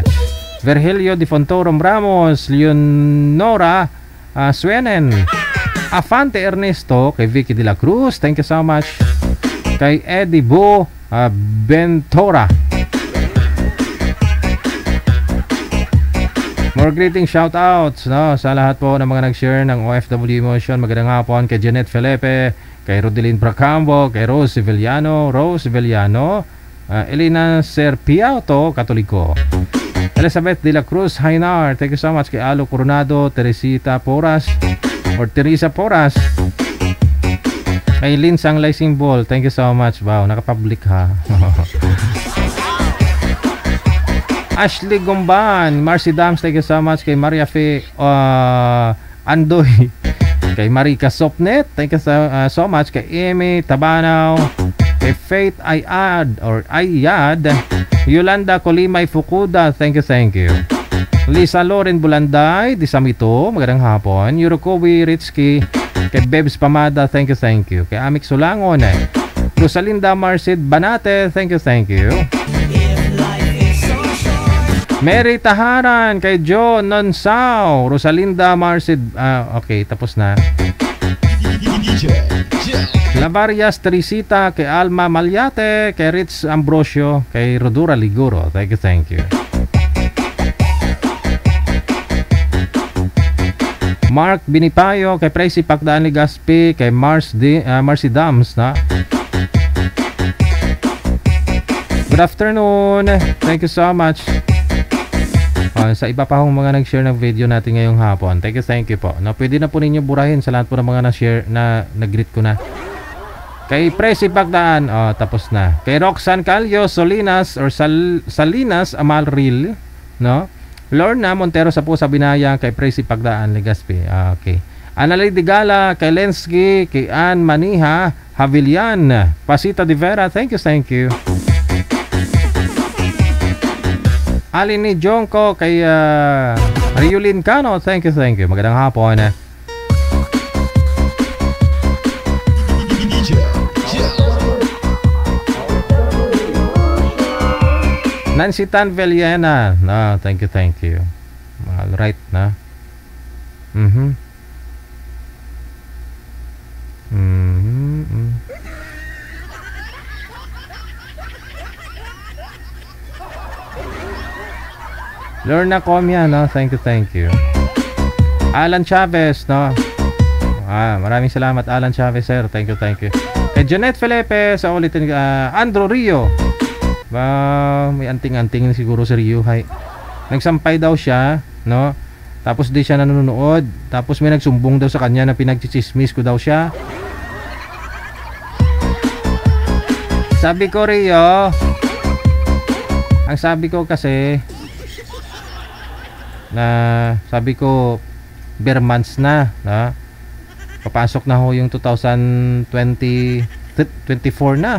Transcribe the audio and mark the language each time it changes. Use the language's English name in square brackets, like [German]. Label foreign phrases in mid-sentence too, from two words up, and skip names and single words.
[Filipino] Virgilio Di Fontorum Ramos, Leonora Suenen, Afante Ernesto, kay Vicky De La Cruz, [English] thank you so much. [Filipino] Kay Eddie Bo Bentora, [English] more greeting shoutouts, [Filipino] no, sa lahat po ng mga nag-share ng OFW Emotion. Magandang hapon kay Janet Felipe, kay Rodeline Bracambo, kay Rose Villano, Elena Serpiauto, Katoliko, Elizabeth De La Cruz Hainar, [English] thank you so much. Kay Alo Coronado, Teresa Poras, kay Linsang Lysing Ball, thank you so much. [Filipino] Wow, nakapublic ha. Ashley Gumban, [English] Marcy Dams, thank you so much. [Filipino] Kay Maria Fe Andoy, kay Marika Sopnet, [English] thank you so much. [Filipino] Kay Amy Tabanaw, kay Faith Ayad, Yolanda Kolimay Fukuda, [English] thank you. [Filipino] Lisa Loren Bulanday, Disamito, magandang hapon. Yurokowi Ritski, kay Bebs Pamada, [English] thank you. [Filipino] Kay Amik Sulangon, Rosalinda Marcid Banate, [English] thank you. [Filipino] Mary Taharan, kay Joe Nonsao, Rosalinda Marcid, okay, tapos na. Lavarias Teresita, kay Alma Malyate, kay Rich Ambrosio, kay Rodura Liguro, [English] thank you. [Filipino] Mark Binipayo, kay Tracy Pagdaan Ligaspi, kay Marcy Dams, na. [English] Good afternoon, thank you so much. [Filipino] Sa iba pa hong mga nag-share ng video natin ngayong hapon, [English] thank you po. [Filipino] No, pwede na po ninyo burahin sa lahat po ng mga na-share na nag-greet ko na. Kay Presi Pagdaan, tapos na. Kay Roxanne Calio Solinas or Salinas Amalril, no? Lorna Montero sa Pusa Binaya, kay Presi Pagdaan Legaspi. Okay. Analay Digala, kay Lensky, kay Ann Maniha Havilian, Pasita de Vera, [English] thank you. [Filipino] Alin ni Jonko kay Riulin Cano, [English] thank you. [Filipino] Magandang hapon. [English] Nancy Tan Veliena, no, thank you. All right na. Lorna Comia, no, thank you. Alan Chavez, no. [Filipino] Maraming salamat Alan Chavez, sir. [English] Thank you. [Filipino] Kay Janet Felipe sa ulitin, Andrew Rio. May anting-anting siguro si Rio. Hay. Nagsampay daw siya, no? Tapos di siya nanonood. Tapos may nagsumbong daw sa kanya na pinagchichismis ko daw siya. Sabi ko, Rio, ang sabi ko kasi sabi ko bare months na, papasok na ho yung 2024 na.